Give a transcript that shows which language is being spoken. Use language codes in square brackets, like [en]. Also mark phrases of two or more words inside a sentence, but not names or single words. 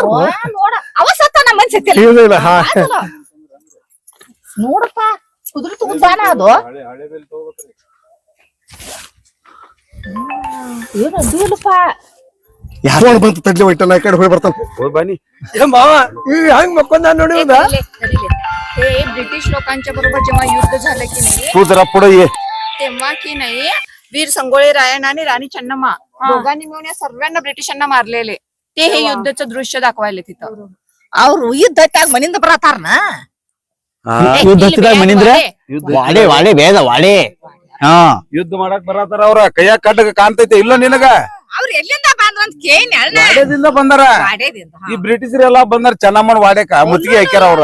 [kn] ನೋಡ ಅವ ಸತ್ತ ನಮ್ಮ ಮಂದಿ ಸತ್ತಿಲ್ಲ ನೋಡಪ್ಪ ಕುದುರೆ ತಗೊಂಡಾನ ಅದು ಏನಪ್ಪ ಯಾರು ಬಂತ ತಡ್ಲಿ ಒಯ್ಟಲ್ಲ ಈ ಕಡೆ ಹೋಗಿ ಬರ್ತಾನ ಹೋಗ್ ಬನ್ನಿ ಮಾವ ಹಂಗ್ ಮಕ್ಕೊಂದ ನೋಡಿ [mr] हे ब्रिटिश लोकांच्या बरोबर जेव्हा युद्ध झालं की नाही तू जरा पुढे ये तेव्हा की नाही वीर संगोळी रायण्ण आणि राणी चन्नम्मा दोघांनी मिळून या सर्वांना ब्रिटिशांना मारलेले ते हे युद्धाचं दृश्य दाखवायले तिथं [kn] ಅವ್ರು ಯುದ್ಧಕ್ಕಾಗ ಮನಿಂದ ಬರತಾರನ ಯುದ್ಧದಾಗ ಮನಿಂದ್ರ ವಾಡೆ ವಾಡೆ ಬೇದ ವಾಡೆ ಹಾ ಯುದ್ಧ ಮಾಡಕ್ ಬರತಾರ ಅವ್ರ ಕೈಯಾಗ ಕಡ್ಡಗ ಕಾಣ್ತೈತೆ ಇಲ್ಲ ನಿನಗ ಅವ್ರು ಎಲ್ಲಿಂದ ಬಂದ್ರ ಅಂತ ಕೇಳಿ ವಾಡೆದಿಂದ ಬಂದಾರ ಈ ಬ್ರಿಟಿಷರೆಲ್ಲಾ ಬಂದಾರ ಚೆನ್ನಮ್ಮನ ವಾಡೆಕ ಮುತ್ತಿಗೆ ಹಾಕ್ಯಾರ ಅವ್ರ